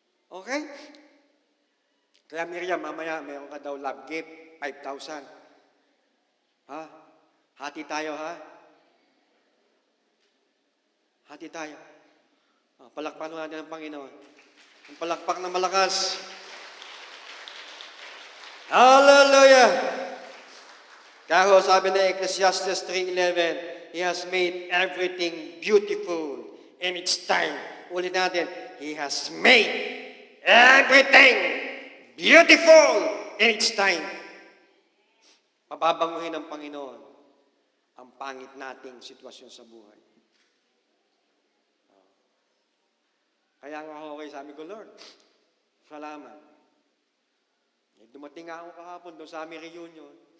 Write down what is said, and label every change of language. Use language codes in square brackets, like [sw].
[tl] Okay? Kaya Miriam, mamaya mayroon ka daw love gift, 5,000. Ha? Hati tayo, ha? Hati tayo. Palakpakan natin ang Panginoon. Ang palakpak na malakas. Hallelujah! Kaya ho, sabi na [en] Ecclesiastes 3:11, He has made everything beautiful in its time. [tl] Ulit natin, [en] He has made everything beautiful in its time. [tl] Pababanguhin ng Panginoon ang pangit nating sitwasyon sa buhay. Kaya nga okay, sabi ko, Lord, salamat. Dumating nga ako kahapon doon sa aming reunion.